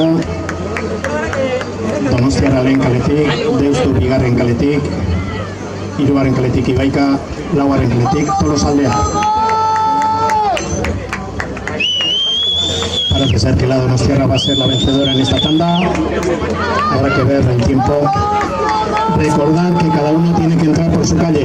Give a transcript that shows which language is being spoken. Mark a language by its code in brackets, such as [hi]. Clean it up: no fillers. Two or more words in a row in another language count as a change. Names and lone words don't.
[eu] Donostiarra lehen kaletik, Deustu bigarren kaletik, hirugarren kaletik Ibaika, laugarren kaletik Tolosaldea. [es] Parece ser que la Donostiarra va a ser la vencedora en esta tanda. Habrá que ver el tiempo. Recordad que cada uno tiene que entrar por su calle.